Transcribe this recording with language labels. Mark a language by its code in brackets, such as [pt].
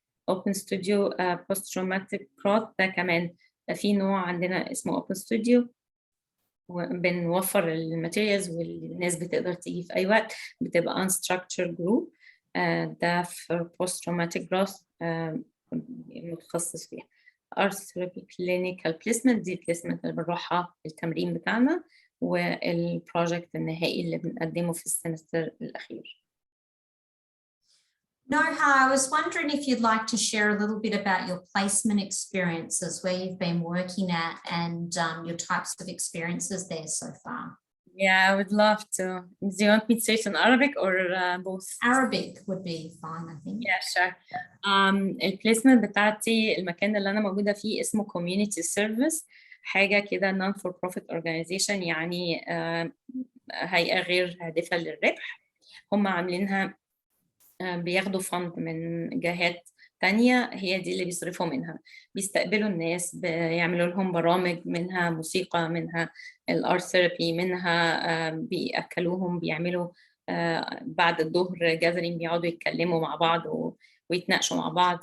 [ar] Open Studio Post Traumatic Growth ده كمان في نوع عندنا اسمه Open Studio، وبنوفر الماتيريالز والناس بتقدر تيجي في أي وقت، بتبقى [en] unstructured group. [ar] ده في Post Traumatic Growth متخصص فيها. Art Therapy Clinical Placement، دي placement اللي بنروحها التمرين بتاعنا، والبروجكت النهائي اللي بنقدمه في السمستر الأخير. [en] Noha, I was wondering if you'd like to share a little bit about your placement experiences, where you've been working at, and your types of experiences there so far. Yeah, I would love to. Do you want me to say it in Arabic or both? Arabic would be fine, I think. Yeah, sure. [ar] البليسمنت بتاعتي، المكان اللي أنا موجودة فيه اسمه Community Service، حاجة كده [en] non-for-profit organization، [ar] يعني هيئة غير هادفة للربح. هم عاملينها بياخدوا فند من جهات تانية، هي دي اللي بيصرفوا منها، بيستقبلوا الناس، بيعملوا لهم برامج، منها موسيقى، منها الارت ثيرابي، منها بيأكلوهم، بيعملوا بعد الظهر جاذرين، بيقعدوا يتكلموا مع بعض ويتناقشوا مع بعض.